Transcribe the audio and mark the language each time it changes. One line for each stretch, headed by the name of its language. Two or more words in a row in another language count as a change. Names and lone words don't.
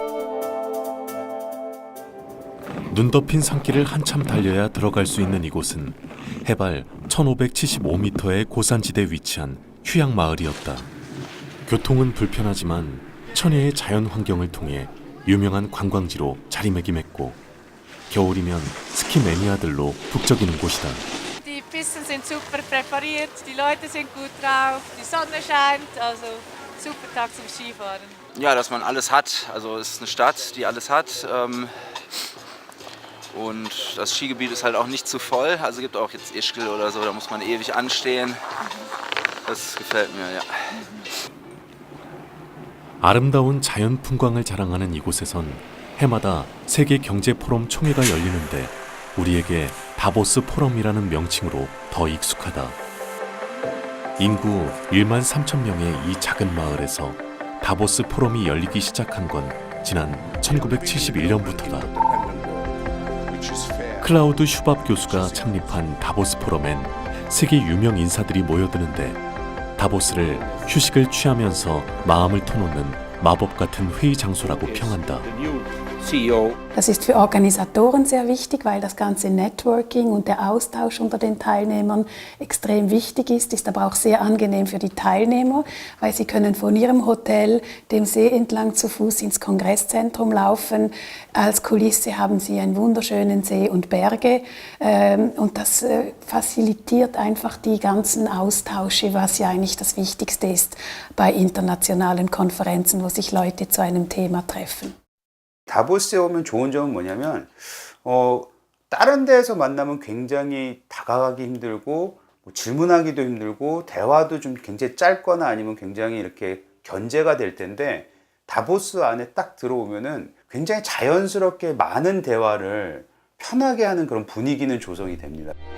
Korean: 눈 덮인 산길을 한참 달려야 들어갈 수 있는 이곳은 해발 1575m의 고산지대에 위치한 휴양 마을이었다. 교통은 불편하지만 천혜의 자연 환경을 통해 유명한 관광지로 자리매김했고 겨울이면 스키 매니아들로 북적이는 곳이다.
German: Die Pisten sind super präpariert, die Leute sind gut drauf, die Sonne scheint, also super Tag zum Skifahren. Ja, dass man alles hat. Also es ist eine Stadt, die alles hat. Und das Skigebiet ist halt auch nicht zu voll. Also gibt auch jetzt Ischgl oder so, da muss man ewig anstehen. Das gefällt mir, ja.
Korean: 아름다운 자연 풍광을 자랑하는 이곳에선 해마다 세계 경제 포럼 총회가 열리는데 우리에게 다보스 포럼이라는 명칭으로 더 익숙하다. 인구 1만 3천 명의 이 작은 마을에서 다보스 포럼이 열리기 시작한 건 지난 1971년부터다. 클라우드 슈밥 교수가 창립한 다보스 포럼엔 세계 유명 인사들이 모여드는데 다보스를 휴식을 취하면서 마음을 터놓는 마법 같은 회의 장소라고 평한다.
German: Das ist für Organisatoren sehr wichtig, weil das ganze Networking und der Austausch unter den Teilnehmern extrem wichtig ist aber auch sehr angenehm für die Teilnehmer, weil sie können von ihrem Hotel dem See entlang zu Fuß ins Kongresszentrum laufen. Als Kulisse haben sie einen wunderschönen See und Berge und das facilitiert einfach die ganzen Austausche, was ja eigentlich das Wichtigste ist bei internationalen Konferenzen, wo sich Leute zu einem Thema treffen.
Korean: 다보스에 오면 좋은 점은 뭐냐면 다른 데에서 만나면 굉장히 다가가기 힘들고 질문하기도 힘들고 대화도 좀 굉장히 짧거나 아니면 굉장히 이렇게 견제가 될 텐데 다보스 안에 딱 들어오면은 굉장히 자연스럽게 많은 대화를 편하게 하는 그런 분위기는 조성이 됩니다.